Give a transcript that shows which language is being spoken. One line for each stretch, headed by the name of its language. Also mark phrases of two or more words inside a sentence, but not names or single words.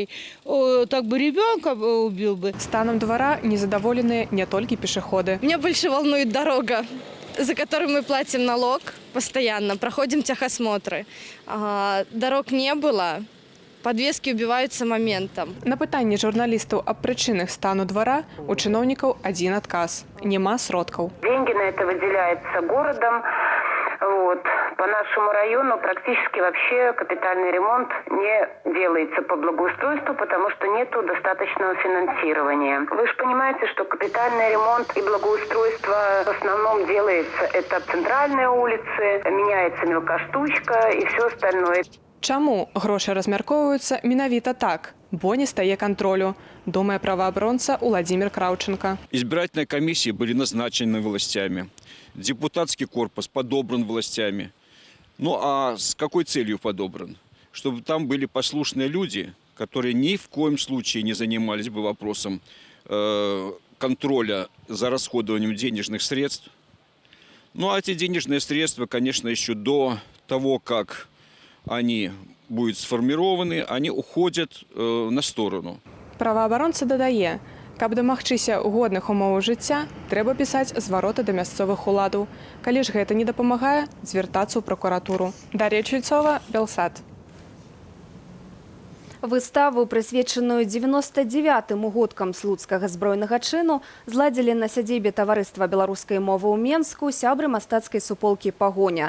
Russian: Так бы ребенка убил бы. Станом двора незадоволены не только пешеходы. Меня больше волнует дорога, за которую мы платим налог постоянно, проходим техосмотры. Дорог не было, подвески убиваются моментом.
Belarusian: На пытанне журналістаў аб прычынах стану двара у чыноўнікаў адзін адказ – няма сродкаў.
Russian: Деньги на это выделяются городом. По нашему району практически вообще капитальный ремонт не делается по благоустройству, потому что нету достаточного финансирования. Вы же понимаете, что капитальный ремонт и благоустройство в основном делается это центральные улицы, меняется мелкоштучка и все остальное.
Belarusian: Чаму грошы размяркоўваюцца менавіта так, бо не стае контролю, думае праваабаронца Владимир Краўченко.
Russian: Избирательные комиссии были назначены властями, депутатский корпус подобран властями. Ну а с какой целью подобран? Чтобы там были послушные люди, которые ни в коем случае не занимались бы вопросом контроля за расходованием денежных средств. Ну а эти денежные средства, конечно, еще до того, как они будут сформированы, они уходят на сторону.
Belarusian: Праваабаронца дадае, каб дамагчыся годных умоваў жыцця, трэба пісаць звароты да мясцовых уладаў. Калі ж гэта не дапамагае, звяртацца ў пракуратуру. Дар'я Чуйцова, Белсат. Выставу, прысвечаную 99-м угодкам слуцкага збройнага чыну, зладзілі на сядзібе таварыства беларускай мовы ў Менску сябры мастацкай суполкі «Пагоня».